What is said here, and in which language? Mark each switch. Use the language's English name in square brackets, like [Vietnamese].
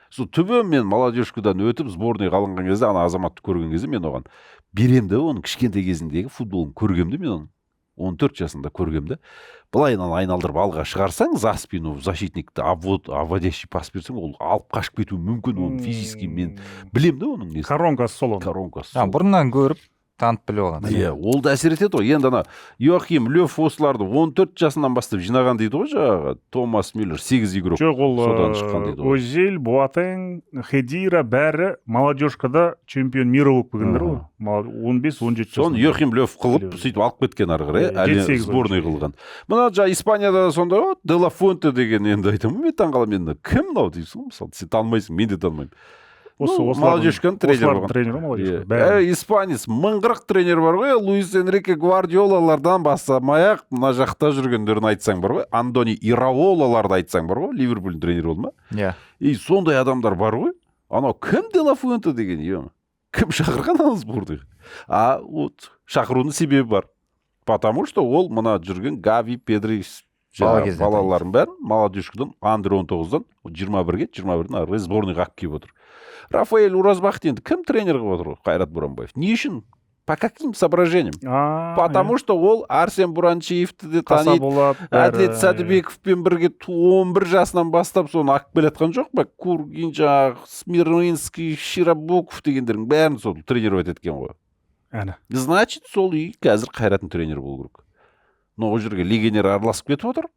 [Kazakh] Сол түбі мен молодежкадан өтіп сборныйға алынған кезде ана азаматты көрген кезде мен оған берем де оның кішкентай кезіндегі футболын көргем де мен оның 14 жасында көргем де былайынан айналдырып алға шығарсаң [Russian] за спину [Kazakh] защитникті [Russian] обводящий пас [Kazakh] берсең ол алып қашып кетуі мүмкін оның физически мен білем де оның несі коронкасы сол оның. коронкасы сол. бұрыннан көріп танып біліп алған. Иә, ол да әсер етеді ғой. Енді ана Йоахим Лёв осыларды 14 жасынан бастап жинаған дейді ғой жаңағы Томас Мюллер 8 игрок. Жоқ, содан шыққан дейді ғой. Озил, Боатeng, Хедира бәрі молодежкада [Russian] чемпион мира [Kazakh] болып келгендер ғой. 15-17 Соны жасында. Йоахим Лёв қылып, сөйтіп алып кеткен ары қарай, әлі 7-8 сборный қылған. Мына жаңа Испанияда да сондай ғой, Де ла Фуэнте деген енді айтамын, мен таңғаламын енді. Кім мынау дейсің, мысалы, сен танымайсың, мен де танымаймын. Молодежканың тренері бар. Испанец, мыңғырық тренер бар ғой, Луис Энрике Гвардиолалардан бастамай-ақ мына жақта жүргендерін айтсаң бар ғой, Андони Ираолаларды айтсаң бар ғой, Ливерпульдің тренері болды ма? Иә. И сондай адамдар бар ғой. Анау кім Де ла Фуэнте деген, кім шақырған ана сборныйға? Вот шақыруының себебі бар. [Russian] Потому что [Kazakh] ол мына жүрген Гави, Педри балаларын бәрін молодежкадан андер 19-дан 21-ге, 21-дің ары қарай сборныйға алып келіп отыр. Рафаэль Уразбахты енді кім тренер қылып отыр ғой? Қайрат Боранбаев. Не үшін? [Russian] По каким соображениям? Потому что [Kazakh] ол Арсен Буранчиевті де таниды. Әділет Сәдібековпен бірге 11 жасынан бастап соны алып келатқан жоқ па? Кургин, Смирнинский, Широбоков дегендердің бәрін сол тренировать еткен ғой. Значит, сол үй қазір Қайраттың тренері болу керек. Но ол жерге легионер араласып кетіп отыр.